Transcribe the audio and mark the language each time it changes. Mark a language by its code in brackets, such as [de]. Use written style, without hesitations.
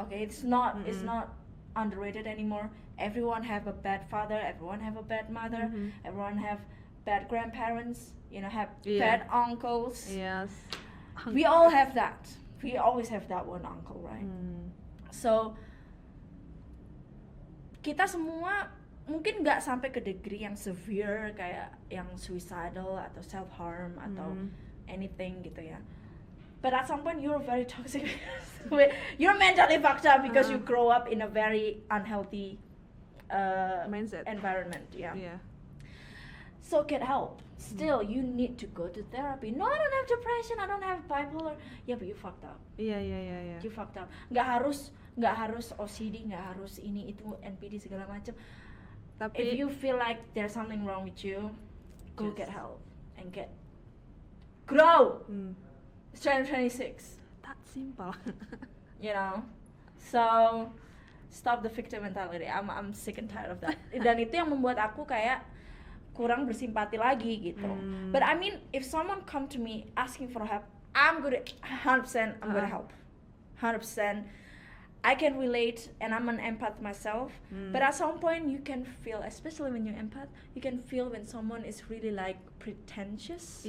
[en] Okay, it's not underrated anymore. Everyone have a bad father, everyone have a bad mother, everyone have bad grandparents, you know, have bad uncles. Yes. We all have that. We always have that one uncle, right? So [id] kita semua mungkin nggak sampai ke degree yang severe kayak yang suicidal atau self harm atau anything gitu ya. [en] But at some point you're very toxic. You're mentally fucked up because you grow up in a very unhealthy Mindset. environment. Yeah. [id] Iya. [en] So get help. Still, you need to go to therapy. No, I don't have depression. I don't have bipolar. Yeah, but you fucked up. Iya. You fucked up. [id] Nggak harus OCD, nggak harus ini itu NPD segala macam. Tapi [en] If you feel like there's something wrong with you, go Just- get help and grow. hmm, It's 2026. [id] tak simpel. [en] You know, so stop the victim mentality. I'm sick and tired of that. [id] Dan itu yang membuat aku kayak kurang bersimpati lagi gitu. [en] But I mean, if someone come to me asking for help, I'm gonna 100%. I'm gonna help. 100%. I can relate, and I'm an empath myself. But at some point, you can feel, especially when you're empath, you can feel when someone is really like pretentious.